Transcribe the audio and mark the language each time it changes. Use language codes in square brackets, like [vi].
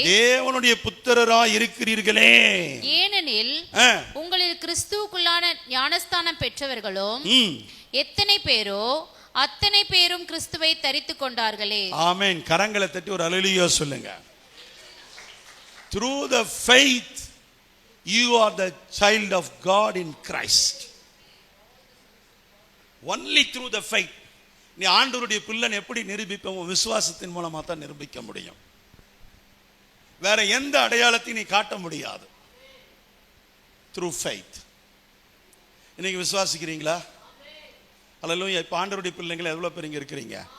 [ta] தேவனுடைய புத்திரராய் இருக்கிறீர்களே. ஏனெனில் உங்களில் கிறிஸ்துவுக்குள்ளான ஞானஸ்தானம் பெற்றவர்களும் எத்தனை பேரோ அத்தனை பேரும் கிறிஸ்துவை தரித்துக் கொண்டார்களே. ஆமென். கரங்களை தட்டி ஒரு அல்லேலூயா சொல்லுங்க. [en] Through the faith you are the child of God in Christ. Only through the faith. [ta] நீ ஆண்டவருடைய பிள்ளைன்னு எப்படி நிரூபிப்போம்? விசுவாசத்தின் மூலமா தான் நிரூபிக்க முடியும். வேற எந்த அடையாளத்தையும் நீ காட்ட முடியாது. [en] Through faith. [ta] இன்னைக்கு விசுவாசிக்கிறீங்களா? அல்லேலூயா. இப்ப ஆண்டவருடைய பிள்ளைங்களை எவ்வளவு பேர் இங்க இருக்கிறீங்க?